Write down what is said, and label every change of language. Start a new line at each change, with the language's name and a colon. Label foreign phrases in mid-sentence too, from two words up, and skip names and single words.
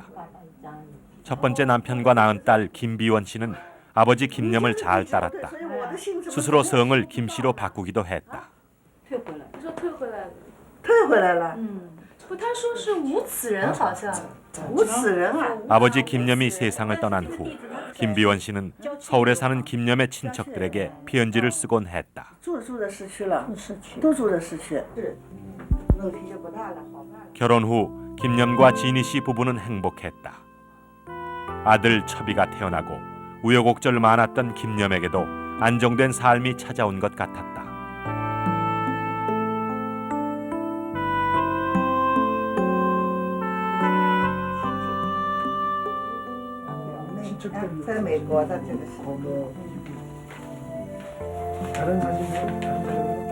Korean: 첫 번째 남편과 낳은 딸 김비원 씨는 아버지 김념을 잘 따랐다. 스스로 성을 김 씨로 바꾸기도 했다.
Chinese: 退回来了。不，他说是无此人，好像。无此人啊。
Korean: 아버지 김념이 세상을 떠난 후 김비원 씨는 서울에 사는 김념의 친척들에게 편지를 쓰곤 했다.
Chinese: 住的市区了，都住的市区。
Korean: 결혼 후 김념과 진희 씨 부부는 행복했다. 아들 첩이가 태어나고 우여곡절 많았던 김념에게도 안정된 삶이 찾아온 것 같았다. 다른 사진은